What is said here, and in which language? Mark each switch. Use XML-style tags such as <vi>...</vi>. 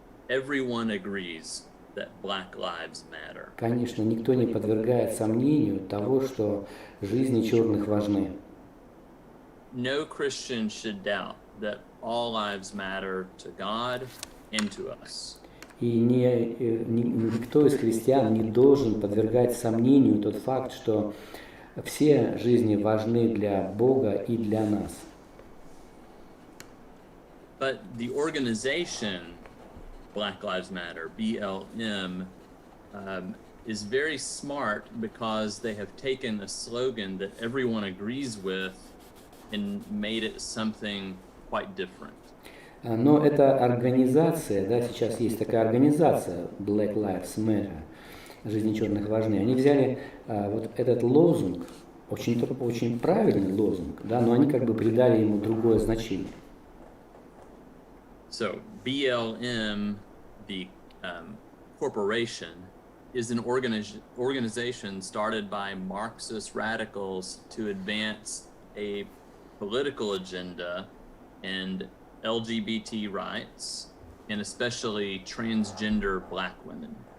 <en>Everyone agrees that Black Lives Matter.</en> <ru>Конечно, никто не подвергает сомнению того, что жизни черных важны.</ru> <en>No Christian should doubt that all lives matter to God and to us.</en> <ru>И никто из христиан не должен подвергать сомнению тот факт, что все жизни важны для Бога и для нас.</ru> <en>But the organization Black Lives Matter, BLM, is very smart because they have taken a slogan that everyone agrees with and made it something quite different.</en> <ru>Но эта организация, да, сейчас есть такая организация Black Lives Matter, жизни черных важны. Они взяли вот этот лозунг, очень правильный лозунг, да, но они как бы придали ему другое значение.</ru> <en>So BLM, the corporation, is an organization started by Marxist radicals to advance a political agenda and LGBT rights, and especially transgender black women.</en>